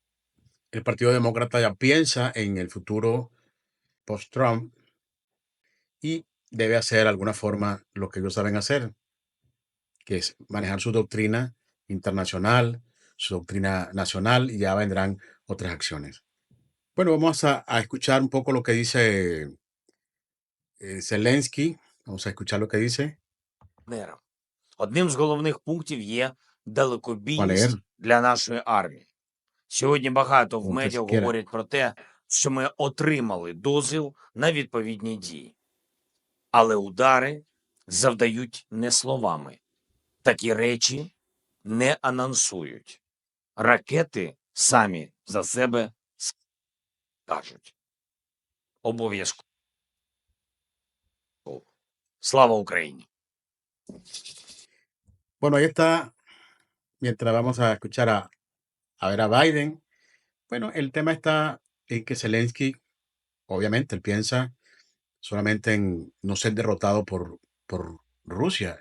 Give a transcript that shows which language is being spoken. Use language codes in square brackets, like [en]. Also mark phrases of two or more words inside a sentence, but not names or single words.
[es] El Partido Demócrata ya piensa en el futuro post-Trump y debe hacer de alguna forma lo que ellos saben hacer, que es manejar su doctrina internacional, su doctrina nacional, y ya vendrán otras acciones. Bueno, vamos a escuchar un poco lo que dice Zelensky. Vamos a escuchar lo que dice. [uk] партнерам. Одним з головних пунктів є [es] Voy a leer, [uk] далекобійність для нашої армії. Сьогодні багато в [es] usted [uk] медіа [es] si quiera. [uk] говорять про те, що ми отримали дозвіл на відповідні дії. Але удари завдають не словами. Такі речі не анонсують. Ракети самі за себе скажуть. Обов'язково. Слава Україні! [es] Bueno, ahí está. Mientras vamos a escuchar a ver a Biden. Bueno, el tema está en que Zelensky, obviamente, él piensa solamente en no ser derrotado por Rusia.